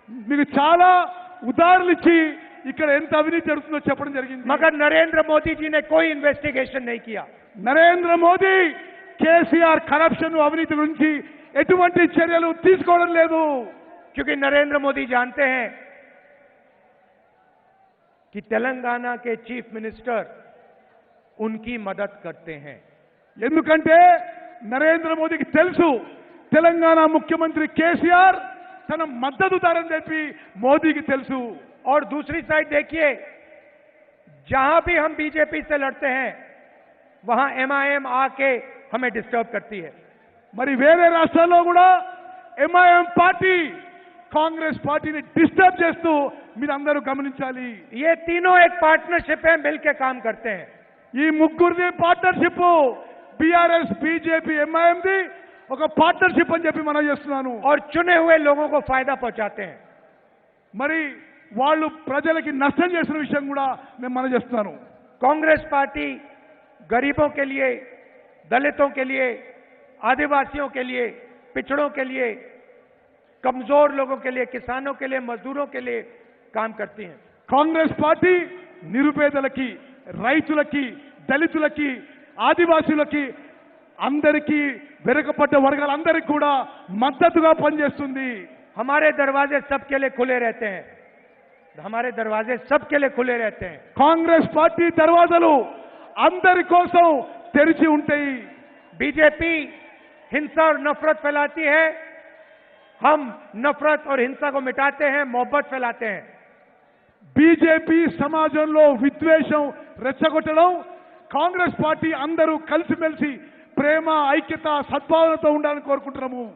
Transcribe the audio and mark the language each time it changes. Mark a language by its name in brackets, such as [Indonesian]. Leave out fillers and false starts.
[Telugu] మీకు చాలా ఉదాహరణలు ఇచ్చి ఇక్కడ ఎంత అవినీతి జరుగుతుందో చెప్పడం జరిగింది. [Hindi] मगर नरेंद्र मोदी जी ने कोई इन्वेस्टिगेशन नहीं किया. [Telugu] నరేంద్ర మోదీ కేసీఆర్ కరప్షన్ అవినీతి గురించి ఎటువంటి చర్యలు తీసుకోవడం లేదు. [Hindi] क्योंकि नरेंद्र मोदी जानते हैं कि तेलंगाना के चीफ मिनिस्टर उनकी मदद करते हैं. [Telugu] ఎందుకంటే నరేంద్ర మోదీకి తెలుసు తెలంగాణ ముఖ్యమంత్రి కేసీఆర్ తన మద్దతుదారని చెప్పి మోదీకి తెలుసు. [Hindi] और दूसरी साइड देखिए, जहां भी हम बीजेपी से लड़ते हैं वहां एमआईएम आके हमें डिस्टर्ब करती है. [Telugu] మరి వేరే రాష్ట్రాల్లో కూడా ఎంఐఎం పార్టీ కాంగ్రెస్ పార్టీని డిస్టర్బ్ చేస్తూ మీరందరూ గమనించాలి. [Hindi] ये तीनों एक पार्टनरशिप है, मिलकर काम करते हैं. [Telugu] ఈ ముగ్గురిది పార్ట్నర్షిప్, బీఆర్ఎస్, బీజేపీ, ఎంఐఎంది ఒక పార్ట్నర్షిప్ అని చెప్పి మనం చేస్తున్నాను. [Hindi] और चुने हुए लोगों को फायदा पहुंचाते हैं. [Telugu] మరి వాళ్ళు ప్రజలకి నష్టం చేసిన విషయం కూడా నేను మనం చేస్తున్నాను. [Hindi] कांग्रेस पार्टी गरीबों के लिए, दलितों के लिए, आदिवासियों के लिए, पिछड़ों के लिए, कमजोर लोगों के लिए, किसानों के लिए, मजदूरों के लिए काम करती है. [Telugu] కాంగ్రెస్ పార్టీ నిరుపేదలకి, రైతులకి, దళితులకి, ఆదివాసులకి, అందరికీ, వెనుకబడ్డ వర్గాలందరికీ కూడా మద్దతుగా పనిచేస్తుంది. [Hindi] हमारे दरवाजे सबके लिए खुले रहते हैं. हमारे दरवाजे सबके लिए खुले रहते हैं. [Telugu] కాంగ్రెస్ పార్టీ దర్వాజాలు అందరి కోసం తెరిచి ఉంటాయి. [Hindi] बीजेपी हिंसा और नफरत फैलाती है, हम नफरत और हिंसा को मिटाते हैं, मोहब्बत फैलाते हैं. [Telugu] బీజేపీ సమాజంలో విద్వేషం రెచ్చగొట్టడం, కాంగ్రెస్ పార్టీ అందరూ కలిసిమెలిసి ప్రేమ, ఐక్యత, సద్భావనతో ఉండాలని కోరుకుంటున్నాము.